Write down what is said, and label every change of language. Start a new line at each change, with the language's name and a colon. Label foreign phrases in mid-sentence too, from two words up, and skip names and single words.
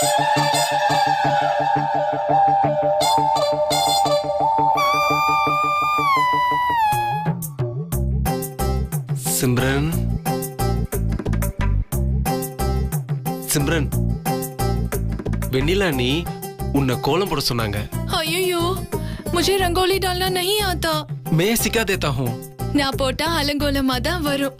Tamil: சிம்ரன், சிம்ரன், வெண்ணிலா நீ உன்னை கோலம் போட சொன்னாங்க.
Hindi: अय्यो, मुझे रंगोली डालना नहीं आता. मैं सिखा देता हूँ.
Tamil: நான் போட்டா அலங்கோலமா தான் வரும்.